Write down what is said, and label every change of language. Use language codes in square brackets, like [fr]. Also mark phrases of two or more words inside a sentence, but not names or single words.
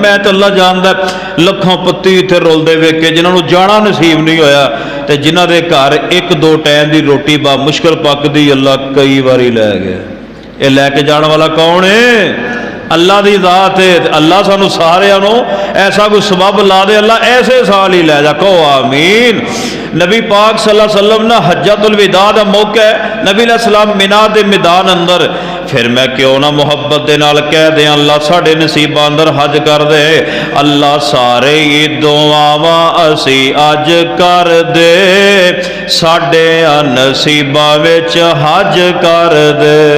[pa] میں تو اللہ جاندا لکھوں پتی اتھے رلدے ویکھے جنہوں نے جانا نصیب نہیں ہویا، تو جنہاں دے گھر 1-2 ٹائم کی روٹی با مشکل پکدی، اللہ کئی باری لے گیا. [ur] یہ لے کے جانے والا کون ہے؟ اللہ کی ذات ہے. [pa] اللہ سانوں ساریاں نوں ایسا کوئی سبب لا دے، اللہ ایسے سال ہی لے جا. [ur] کہو آمین. [pa] نبی پاک [ar] صلی اللہ علیہ وسلم [pa] نا حجۃ الوداع دا موقع ہے، نبی علیہ السلام منیٰ دے میدان اندر، فیر میں کیوں نا محبت دے نال کہہ دے، اللہ ساڈے نصیباں اندر حج کر دے. اللہ سارے دعاواں اسی اج کر دے، ساڈے نصیباں وچ حج کر دے.